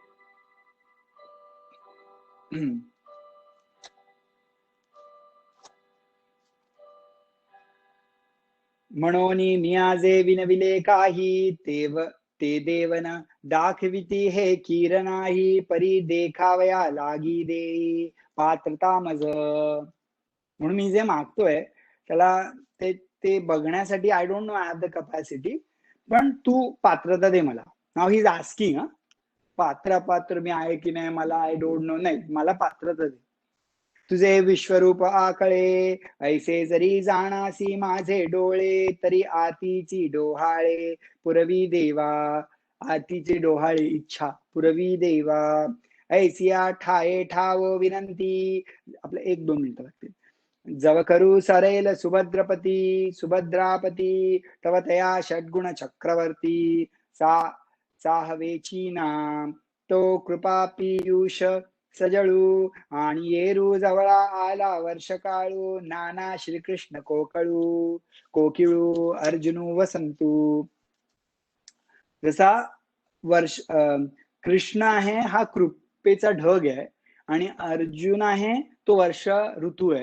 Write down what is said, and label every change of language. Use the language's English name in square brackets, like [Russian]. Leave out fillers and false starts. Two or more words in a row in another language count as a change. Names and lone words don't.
[Marathi] म्हणून मियाजे विनविले काही, ते देवन दाखविती हे कीर नाही, परी देखावया लागी देई पात्रता मज. म्हणून मी जे मागतोय त्याला ते ते बघण्यासाठी [English] I don't know I have the capacity, [Marathi] पण तू पात्रता दे मला. नाव [English] he is asking, [Marathi] पात्र मी आहे की नाही मला [English] I don't know, [Marathi] नाही मला पात्रता दे. तुझे विश्वरूप आकळे, ऐसे जरी जाणासी माझे डोळे, तरी आतीची डोहाळे पुरवी देवा. आतीचे डोहाळे इच्छा पुरवी देवा. ऐसिया ठाये ठाव विनंती. आपलं 1-2 मिनिटं लागतील. जव करू सरेल सुभद्रापती, तव तया षड्गुण चक्रवर्ती, साहवेची नाम, तो कृपा पियुष सजळू, आणि येरू जवळा आला वर्ष काळू, नाना श्रीकृष्ण कोकिळू अर्जुनू वसंतू. जसा कृष्ण आहे हा कृपेचा ढग आहे आणि अर्जुन आहे तो वर्ष ऋतू आहे.